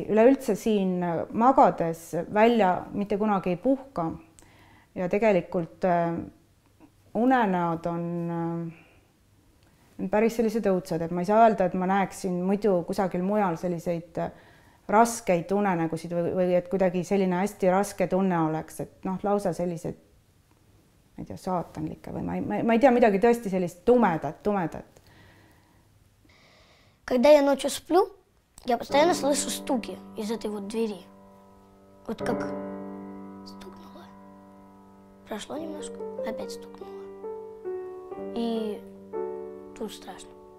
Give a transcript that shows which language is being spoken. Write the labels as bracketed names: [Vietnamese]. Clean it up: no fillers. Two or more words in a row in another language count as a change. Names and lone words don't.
[Estonian] Üleüldse siin magades välja mitte kunagi ei puhka ja tegelikult unenäod on päris sellised õudsad, et ma ei saa öelda, et ma näeksin muidu kusagil mujal selliseid raskeid unenägusid või et kuidagi selline hästi raske tunne oleks, et lausa sellised, ma ei tea, saatanlikke või ma ei tea midagi tõesti sellist tumedat. [Russian] Когда я ночью сплю, я постоянно слышу стуки из этой вот двери. Вот как стукнуло. Прошло немножко, опять стукнуло. И тут страшно.